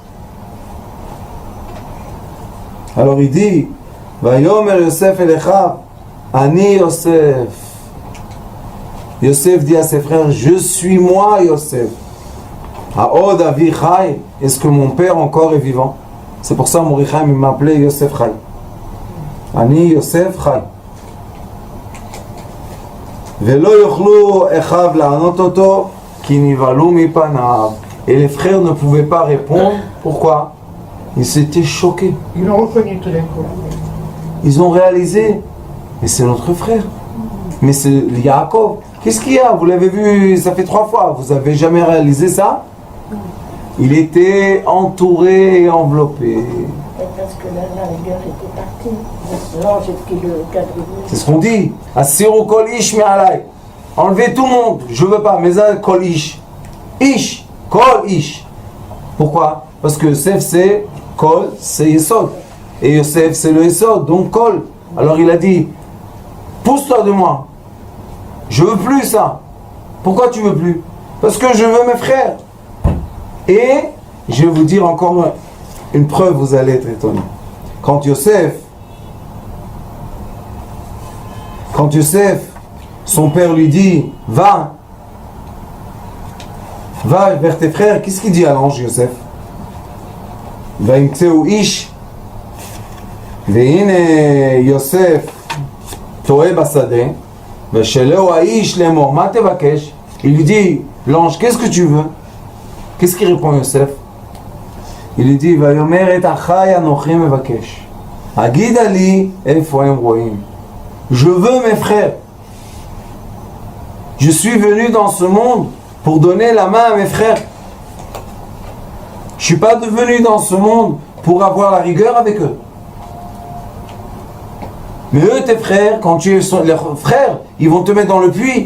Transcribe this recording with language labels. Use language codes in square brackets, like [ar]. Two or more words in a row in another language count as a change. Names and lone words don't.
[fr] Alors il dit, [he] ויאמר יוסף אליך, אני יוסף. [fr] Yosef dit à ses frères, je suis moi Yosef. [he] העוד אבי חי, [fr] est-ce que mon père encore est vivant? C'est pour ça que Morichaim m'appelait Yosef Chai. [he] אני יוסף חי. ולא יכלו אחיו לענות אותו כי נבהלו מפניו. [fr] Et les frères ne pouvaient pas répondre. Pourquoi? Ils s'étaient choqués. Ils l'ont reconnu tout d'un coup. Ils ont réalisé, mais c'est notre frère. Mais c'est Yaakov. Qu'est-ce qu'il y a? Vous l'avez vu, ça fait 3 fois. Vous avez jamais réalisé ça? Il était entouré et enveloppé. Parce que là, la rigueur était partie. L'ange qui le quadrillait. C'est ce qu'on dit. [he] הסירו כל איש מעלי. [fr] Enlevez tout le monde. Je veux pas. Mais ça, [he] כל איש. איש. כל איש. [fr] Pourquoi? Parce que Yosef c'est kol, c'est Yesod. Et Yosef c'est le Yesod, donc kol. Alors il a dit, pousse-toi de moi. Je veux plus ça. Pourquoi tu veux plus? Parce que je veux mes frères. Et je vais vous dire encore une preuve, vous allez être étonnés. Quand Yosef, son père lui dit, va, Va vers tes frères. Qu'est-ce qu'il dit à l'ange Yosef? [he] וימצאו איש, והנה יוסף טועה בשדה, ושלהו האיש לאמור, מה תבקש? [fr] Il lui dit, l'ange, qu'est-ce que tu veux? Qu'est-ce qu'il répond Yosef? Il lui dit, [he] ויאמר את אחי אנוכי מבקש, הגידה לי איפה הם רואים. [fr] Je veux mes frères. Je suis venu dans ce monde pour donner la main à mes frères. Je ne suis pas venu dans ce monde pour avoir la rigueur avec eux. Mais eux, tes frères, quand tu es leurs frères, ils vont te mettre dans le puits.